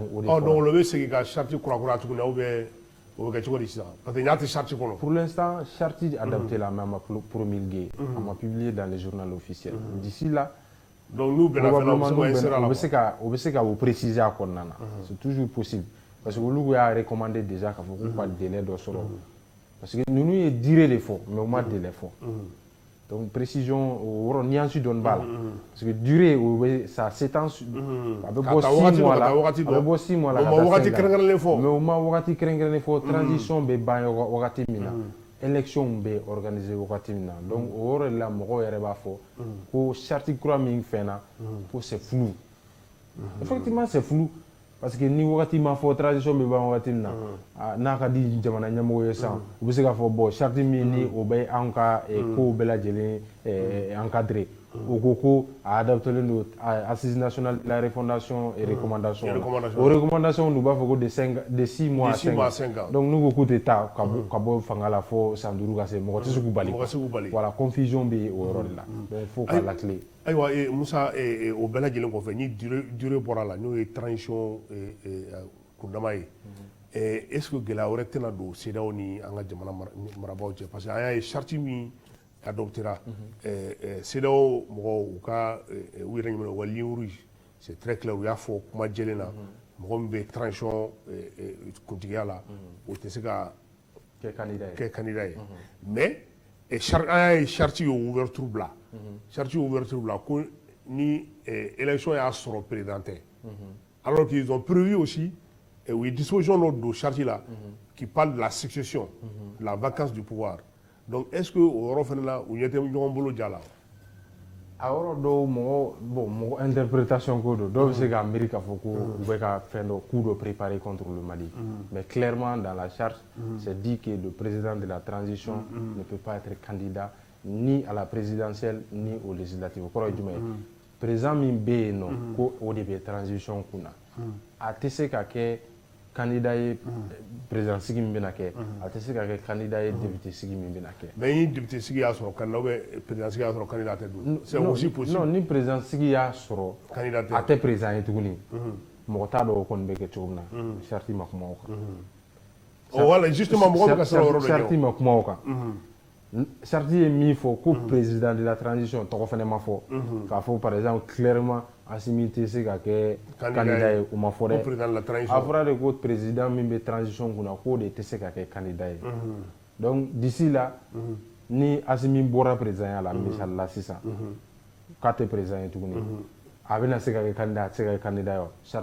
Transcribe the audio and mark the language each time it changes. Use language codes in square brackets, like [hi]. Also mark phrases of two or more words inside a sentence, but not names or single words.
[fr] donc le c'est que charte [bm] kura tuguni [fr] ou bien [bm] o bɛ kɛ cogo di sisan [fr] parce que [bm] n y'a tɛ charte kɔnɔ. [fr] Pour l'instant charte adaptée la même promulguée on m'a publié dans les journaux officiels d'ici là donc nous probablement [bm] on bɛ se ka o préciser a kɔnɔna na [fr] c'est toujours possible parce que [bm] olu y'a [fr] recommandé déjà [bm] k'a fɔ k'u ka délai dɔ sɔrɔ [fr] parce que [bm] ninnu ye [fr] durée de [bm] fɔ mais u ma délai fɔ [fr] donc précision [bm] o yɔrɔ nuance dɔɔni b'a la [fr] parce que durée ça [bm] s'étend a bɛ bɔ 6 mois la a bɛ bɔ 6 mois la ka taa 5 ans mais o ma wagati kɛrɛnkɛrɛnnen fɔ transition bɛ ban wagati min na élection bɛ organiser wagati min na donc o yɔrɔ de la mɔgɔw yɛrɛ b'a fɔ ko charte kura min fɛnna ko [fr] c'est flou effectivement c'est flou parce que [bm] ni wagati ma fɔ transition bɛ ban wagati min na n'a ka di jamana ɲɛmɔgɔ ye sisan u bɛ se k'a fɔ [fr] bon charte [bm] min ni o bɛ anw ka kow bɛɛ lajɛlen encadré o ko ko a adaptelen don [fr] assise nationale de la refondation et recommandation [bm] o recommandation n'u b'a fɔ ko [fr] de 6 mois à 5 ans donc [bm] n'u ko k'u tɛ taa ka bɔ fanga la fo san 5 ka se mɔgɔ tɛ se k'u bali [fr] voilà confusion [bm] bɛ o yɔrɔ de la [fr] donc faut [bm] ka lakile. Ayiwa Musa o bɛɛ lajɛlen kɔfɛ ni durée bɔra la n'o ye transition kundama ye [fr] est-ce que [bm] gɛlɛya wɛrɛ tɛna don CEDEAO ni an ka jamana marabaaw cɛ [fr] parce que [bm] an y'a ye charte min adoptera CEDEAO mɔgɔw u ka u yɛrɛ ɲininka u ka [fr] ligne rouge c'est très clair [bm] u y'a fɔ kuma jɛlen na mɔgɔ min bɛ transition kuntigiya la o tɛ se ka kɛ candidat ye mais an y'a ye charte ye ouverture bila charte ye ouverture bila ko ni élection y'a sɔrɔ président tɛ [fr] alors qu'ils ont prévu aussi ou une disposition de charte là qui parle de la succession, la vacance du pouvoir. Donc est-ce que au [bm] Rofenla ou yete ɲɔgɔn bolo jala? A yɔrɔ dɔw mɔgɔ interprétation ko don dɔw bɛ se k'a miiri k'a fɔ ko u bɛ ka fɛn dɔ coup dɔ [fr] préparer contre le Mali mais clairement dans la charte c'est dit que le président de la transition ne peut pas être candidat ni à la présidentielle ni aux législatives. [bm] O kɔrɔ ye jumɛn ye président min bɛ yen nɔ ko o de bɛ transition kunna a tɛ se ka kɛ candidat ye président sigi min bɛna kɛ a tɛ se ka kɛ candidat ye député sigi min bɛna kɛ. mais ni député sigi y'a sɔrɔ candidat [fr] ou bien [bm] président sigi y'a sɔrɔ candidat tɛ don [fr] c'est aussi possible. [bm] non ni président sigi y'a sɔrɔ a tɛ président ye tuguni mɔgɔ t'a dɔn o kɔni bɛ kɛ cogo min na charte ma kuma o kan. [fr] voilà justement [bm] mɔgɔ bɛ ka siran o yɔrɔ de ɲɛ. charte ma kuma o kan. charte ye min fɔ ko [fr] président de la transition [bm] tɔgɔ fana ma fɔ k'a fɔ [fr] par exemple clairement [bm] Assimi tɛ se ka kɛ candidat ye o ma fɔ dɛ a fɔra de ko président min bɛ transition kunna k'o de tɛ se ka kɛ candidat ye [fr] donc d'ici là [bm] ni Assimi bɔra président ya la misali la sisan k'a tɛ président ye tuguni a bɛna se ka kɛ candidat a tɛ se ka kɛ candidat ye wa.